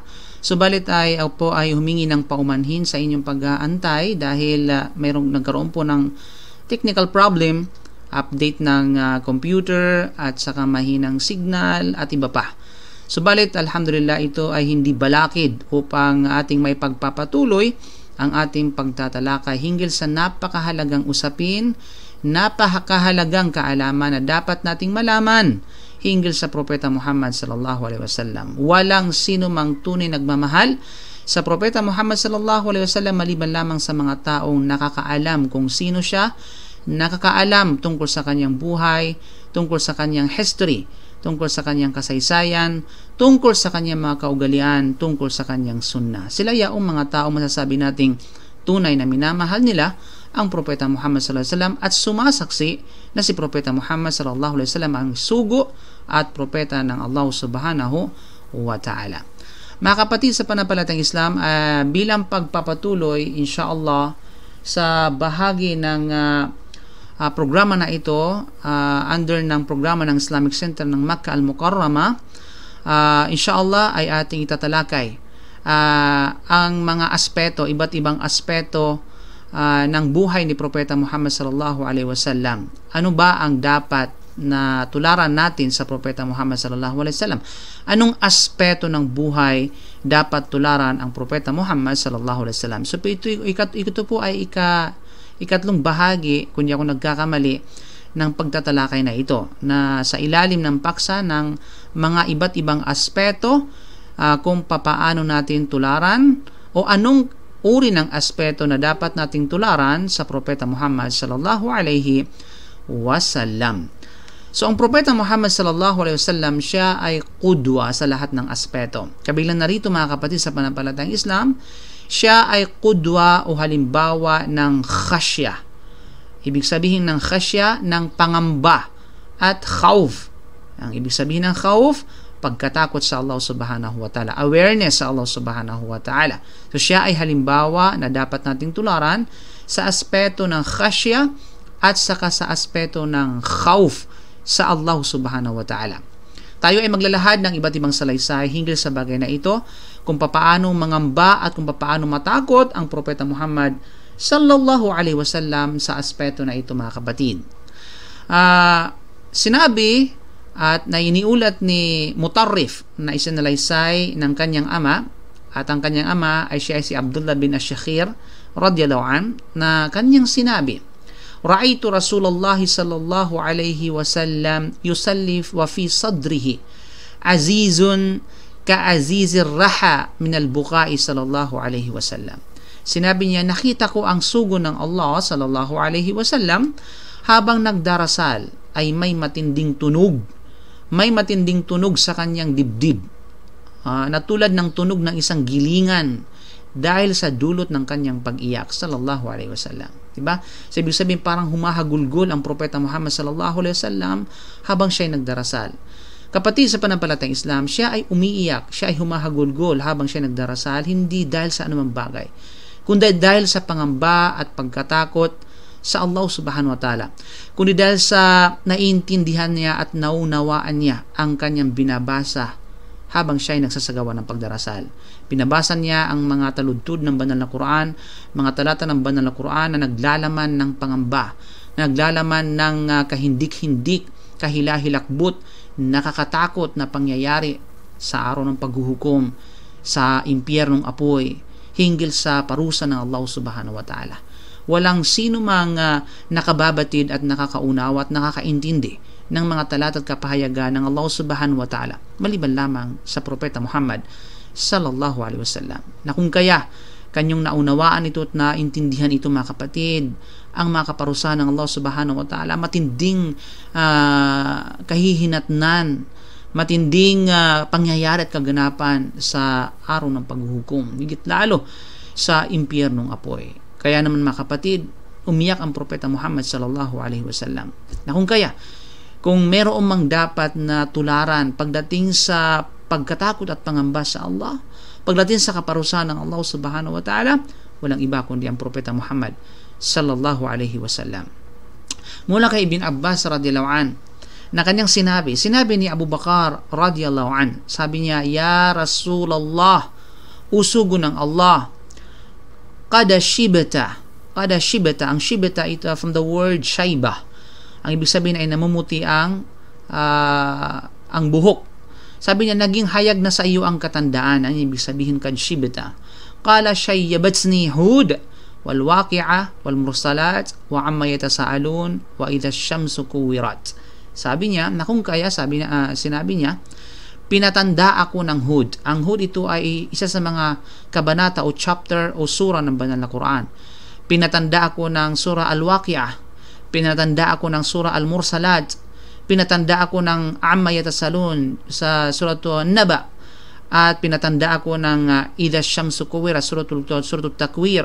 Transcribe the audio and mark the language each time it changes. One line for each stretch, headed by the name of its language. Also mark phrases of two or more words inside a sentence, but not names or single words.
Filipino: Subalit ay humingi ng paumanhin sa inyong pag-aantay dahil nagkaroon po ng
English: technical problem,
Filipino: update ng computer at saka mahinang signal at iba pa. Subalit alhamdulillah ito ay hindi balakid upang ating may pagpapatuloy ang ating pagtatalakay hinggil sa napakahalagang usapin, napakahalagang kaalaman na dapat nating malaman hinggil sa Propeta Muhammad
Arabic: صلى الله عليه وسلم.
Filipino: Walang sino mang tunay nagmamahal sa Propeta Muhammad
Arabic: صلى الله عليه وسلم
Filipino: maliban lamang sa mga taong nakakaalam kung sino siya, nakakaalam tungkol sa kanyang buhay, tungkol sa kanyang history, tungkol sa kanyang kasaysayan, tungkol sa kanyang mga kaugalian, tungkol sa kanyang sunnah. Sila yaong mga tao masasabi nating tunay na minamahal nila ang Propeta Muhammad
Arabic: صلى الله عليه وسلم
Filipino: at sumasaksi na si Propeta Muhammad
Arabic: صلى الله عليه وسلم
Filipino: ang sugo at propeta ng Allah
Arabic: سبحانه وتعالى.
Filipino: Mga kapatid sa panampalatayang Islam, bilang pagpapatuloy insyaallah sa bahagi ng programa na ito under ng programa ng Islamic Center ng Makkah Al-Mukarramah, insyaallah ay ating itatalakay ang mga aspeto, iba't ibang aspeto ng buhay ni Propeta Muhammad
Arabic: صلى الله عليه وسلم.
Filipino: Ano ba ang dapat na tularan natin sa Propeta Muhammad
Arabic: صلى الله عليه وسلم?
Filipino: Anong aspeto ng buhay dapat tularan ang Propeta Muhammad
Arabic: صلى الله عليه وسلم?
Filipino: So ito po ay ikatlong bahagi, kung di ako nagkakamali, ng pagtatalakay na ito, na sa ilalim ng paksa ng mga iba't ibang aspeto kung papaano natin tularan o anong uri ng aspeto na dapat nating tularan sa Propeta Muhammad
Arabic: صلى الله عليه وسلم.
Filipino: So ang Propeta Muhammad
Arabic: صلى الله عليه وسلم,
Filipino: siya ay qudwa sa lahat ng aspeto. Kabilang narito mga kapatid sa panampalatayang Islam, siya ay qudwa o halimbawa ng khashya. Ibig sabihin ng khashya, ng pangamba, at khawf. Ang ibig sabihin ng khawf, pagkatakot sa Allah
Arabic: سبحانه وتعالى,
Filipino: awareness sa Allah
Arabic: سبحانه وتعالى.
Filipino: So siya ay halimbawa na dapat nating tularan sa aspeto ng khashya at saka sa aspeto ng khawf sa Allah
Arabic: سبحانه وتعالى.
Filipino: Tayo ay maglalahad ng iba't ibang salaysay hinggil sa bagay na ito, kung papaano mangamba at kung papaano matakot ang Propeta Muhammad
Arabic: صلى الله عليه وسلم
Filipino: sa aspeto na ito mga kapatid. Sinabi at nainiulat ni Mutarrif na isinalaysay ng kanyang ama, at ang kanyang ama ay siya si Abdullah bin Ash-Shakhir
Arabic: رضي الله عنه,
Filipino: na kanyang sinabi,
Arabic: رأيت رسول الله صلى الله عليه وسلم يصلي وفي صدره عزيز كأزيز الرحى من البكاء صلى الله عليه وسلم.
Filipino: Sinabi niya, nakita ko ang sugo ng Allah
Arabic: صلى الله عليه وسلم
Filipino: habang nagdarasal ay may matinding tunog. May matinding tunog sa kanyang dibdib. Na tulad ng tunog ng isang gilingan dahil sa dulot ng kanyang pag-iyak
Arabic: صلى الله عليه وسلم.
Filipino: Diba? So, ibig sabihin parang humahagulgol ang propeta Muhammad
Arabic: صلى الله عليه وسلم
Filipino: habang siya ay nagdarasal. Kapatid sa panampalatayang Islam, siya ay umiiyak, siya ay humahagulgol habang siya nagdarasal, hindi dahil sa anumang bagay, kundi dahil sa pangamba at pagkatakot sa Allah
Arabic: سبحانه وتعالى,
Filipino: kundi dahil sa naiintindihan niya at naunawaan niya ang kanyang binabasa habang siya ay nagsasagawa ng pagdarasal. Binabasa niya ang mga taludtod ng banal na Quran, mga talata ng banal na Quran na naglalaman ng pangamba, naglalaman ng kahindik-hindik, kahilahilakbot, nakakatakot na pangyayari sa araw ng paghuhukom, sa impyernong apoy, hinggil sa parusa ng Allah
Arabic: سبحانه وتعالى.
Filipino: Walang sino mang nakababatid at nakakaunawa at nakakaintindi ng mga talata at kapahayagan ng Allah
Arabic: سبحانه وتعالى
Filipino: maliban lamang sa propeta Muhammad
Arabic: صلى الله عليه وسلم.
Filipino: Na kung kaya kanyang naunawaan ito at naintindihan ito, mga kapatid, ang mga kaparusahan ng Allah
Arabic: سبحانه وتعالى,
Filipino: matinding kahihinatnan, matinding pangyayari at kaganapan sa araw ng paghuhukom, higit lalo sa impyernong apoy. Kaya naman, mga kapatid, umiyak ang propeta Muhammad
Arabic: صلى الله عليه وسلم.
Filipino: Na kung kaya, kung meron mang dapat na tularan pagdating sa pagkatakot at pangamba sa Allah, pagdating sa kaparusahan ng Allah
Arabic: سبحانه وتعالى,
Filipino: walang iba kundi ang propeta Muhammad
Arabic: صلى الله عليه وسلم.
Filipino: Mula kay Ibn Abbas
Arabic: رضي الله عنه,
Filipino: na kanyang sinabi ni Abu Bakar
Arabic: رضي الله عنه,
Filipino: sabi niya,
Arabic: يا رسول الله,
Filipino: usugo ng Allah,
Arabic: قد شبت,
Filipino: ang shibata ito
English: from the word
Filipino: shayba. Ang ibig sabihin ay namumuti ang buhok. Sabi niya, naging hayag na sa iyo ang katandaan. Ang ibig sabihin kad shibata.
Arabic: قال شيبتني هود والواقعة والمرسلات وعم يتساءلون وإذا الشمس كورت.
Filipino: Sabi niya, na kung kaya, sinabi niya, pinatanda ako ng Hud. Ang Hud ito ay isa sa mga kabanata o chapter o sura ng banal na Quran. Pinatanda ako ng sura Al-Waqi'ah, pinatanda ako ng sura Al-Mursalat, pinatanda ako ng Amma Yatasalun sa suratul Naba, at pinatanda ako ng Idha Shamsu Kuwirat, suratul Takwir.